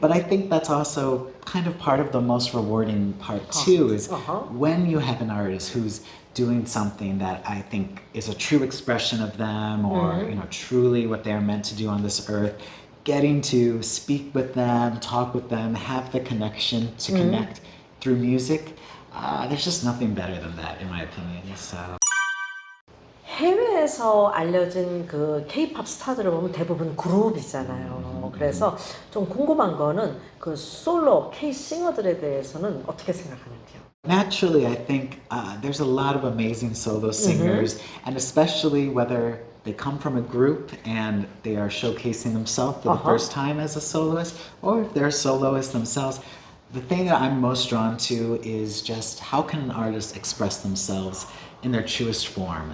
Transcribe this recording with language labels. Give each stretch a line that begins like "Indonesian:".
English: But I think that's also kind of part of the most rewarding part too, is when you have an artist who's doing something that I think is a true expression of them, or truly what they're meant to do on this earth, getting to speak with them, talk with them, have the connection to connect through music. There's just nothing better than that, in my opinion. So.
Korean: 해외에서 알려진 그 K-pop 스타들을 보면 대부분 그룹이잖아요. 그래서 좀 궁금한 거는 그 솔로 K-싱어들에 대해서는 어떻게 생각하는지요?
English: Naturally, I think there's a lot of amazing solo singers, and especially whether they come from a group and they are showcasing themselves for the first time as a soloist, or if they're soloists themselves. The thing that I'm most drawn to is just how can an artist express themselves in their truest form.